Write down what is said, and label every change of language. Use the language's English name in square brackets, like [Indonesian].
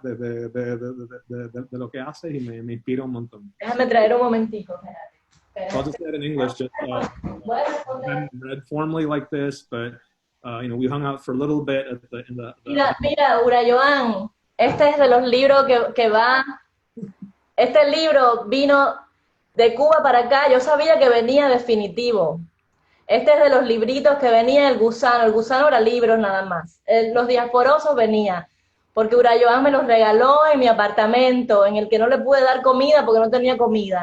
[Spanish] De lo que haces y me inspira un montón. Déjame traer un momentico. [English] So I'll just say it in English. Just, I'm read formally like this, but we hung out for a little bit [Spanish] Mira, Urayoán, este es de los libros que va. Este libro vino de Cuba para acá. Yo sabía que venía definitivo. Este es de los libritos que venía el gusano. El gusano era libros nada más. Los diasporosos venía, porque Urayoán me los regaló en mi apartamento, en el que no le pude dar comida porque no tenía comida.